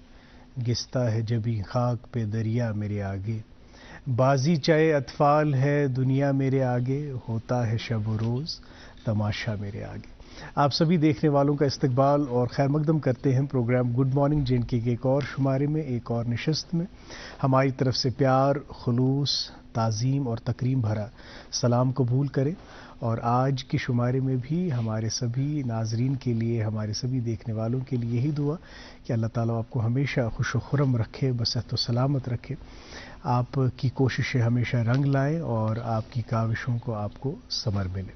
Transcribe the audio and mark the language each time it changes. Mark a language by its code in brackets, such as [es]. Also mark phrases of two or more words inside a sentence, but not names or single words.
[ur] گستا ہے جبھی خاک پہ دریا میرے آگے بازی چائے اطفال ہے دنیا میرے آگے ہوتا ہے شب و روز تماشا میرے آگے. آپ سبھی دیکھنے والوں کا استقبال اور خیر مقدم کرتے ہیں پروگرام [en] good morning [ur] جن کے ایک اور شمارے میں ایک اور نشست میں. ہماری طرف سے پیار خلوص تعظیم اور تکریم بھرا سلام قبول کریں اور آج کے شمارے میں بھی ہمارے سبھی ناظرین کے لیے ہمارے سبھی دیکھنے والوں کے لیے یہی دعا کہ اللہ تعالیٰ آپ کو ہمیشہ خوش و خرم رکھے بصحت و سلامت رکھے آپ کی کوششیں ہمیشہ رنگ لائیں اور آپ کی کاوشوں کو آپ کو ثمر ملے.